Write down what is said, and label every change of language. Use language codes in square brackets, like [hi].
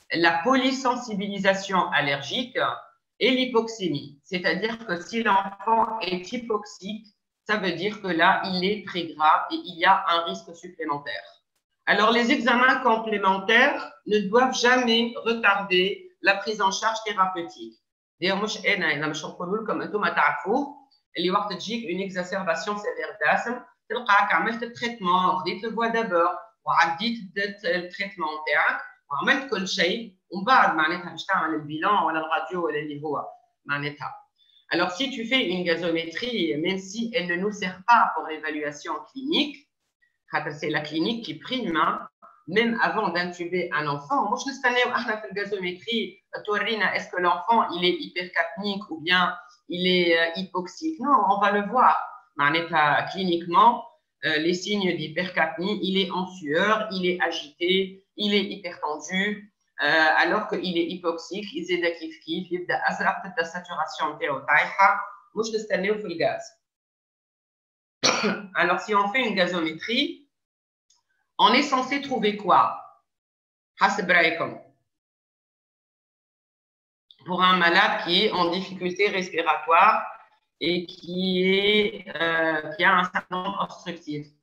[fr] la polysensibilisation allergique et l'hypoxémie. C'est-à-dire que si l'enfant est hypoxique, ça veut dire que là, il est très grave et il y a un risque supplémentaire. Alors, les examens complémentaires ne doivent jamais retarder la prise en charge thérapeutique. D'ailleurs, moi, je [ar] نقول لكم انتم تعرفوا اللي وقت تجيك [fr] une exacerbation sévère d'asthme [ar] تلقاك عملت التريتمون خديت الفوا دابور وعديت التريتمون تاعك وعملت كل شيء ومن بعد معناتها باش تعمل البيلان ولا الراديو ولا اللي هو معناتها. [fr] Alors, si tu fais une gazométrie, même si elle ne nous sert pas pour l'évaluation clinique, c'est la clinique qui prime, hein, même avant d'intuber un enfant. Moi, je ne sais pas si la gazométrie, est-ce que l'enfant il est hypercapnique ou bien il est hypoxique. Non, on va le voir. Cliniquement, les signes d'hypercapnie, il est en sueur, il est agité, il est hypertendu. Alors qu'il est hypoxique, il est [ar] كيف يبدا ازرق تبدا الساتوراسيون تاعو طايحه مش نستناو في الغاز. [fr] Alors si on fait une gazométrie, on est censé trouver quoi [ar] حسب رايكم [fr] pour un malade qui est en difficulté respiratoire et qui a un syndrome obstructif.